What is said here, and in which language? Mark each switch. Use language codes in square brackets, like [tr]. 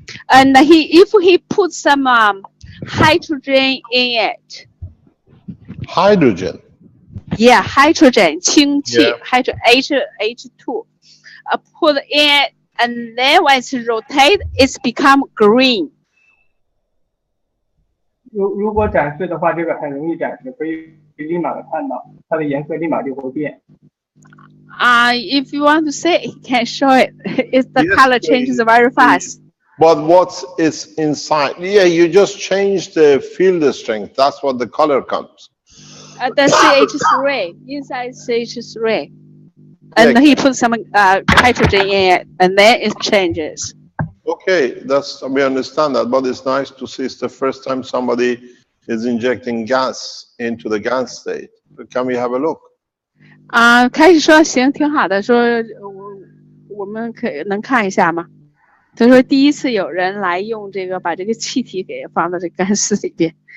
[en] And if he put some hydrogen in it. Hydrogen. Yeah, hydrogen, 氢气 Yeah. hydrogen, H2. Put in, and then when it's rotate, it's become green. [zh] 如果展示的话，这个很容易展示，可以立马的看到，它的颜色立马就会变。 [en] If you want to say, he can show it. It's the Yes, color changes very fast. But what is inside? Yeah, you just change the field strength. That's what the color comes. The CH3, inside CH3. And Yeah. he put some hydrogen in it, and then it changes. Okay, we understand that, but it's nice to see it's the first time somebody is injecting gas into the gas state. Can we have a look? [zh] 开始说行，挺好的，说我们能看一下吗？他说第一次有人来用这个把这个气体给放到这干湿里边。